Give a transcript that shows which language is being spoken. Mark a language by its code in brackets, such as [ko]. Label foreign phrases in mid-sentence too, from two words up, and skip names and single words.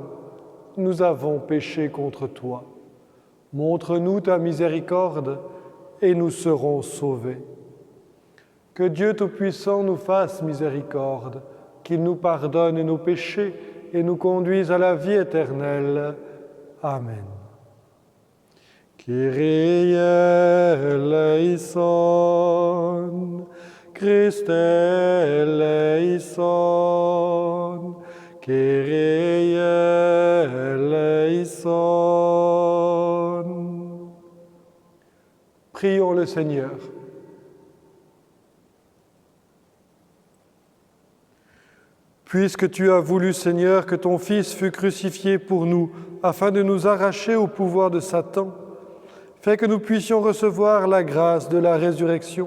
[fr] Nous avons péché contre toi. Montre-nous ta miséricorde et nous serons sauvés. Que Dieu Tout-Puissant nous fasse miséricorde, qu'il nous pardonne nos péchés et nous conduise à la vie éternelle. Amen. [el] Κύριε ἐλέησον, Χριστὲ ἐλέησον, Κύριε ἐλέησον. [fr] Prions le Seigneur. Puisque tu as voulu, Seigneur, que ton Fils fût crucifié pour nous, afin de nous arracher au pouvoir de Satan, fais que nous puissions recevoir la grâce de la résurrection.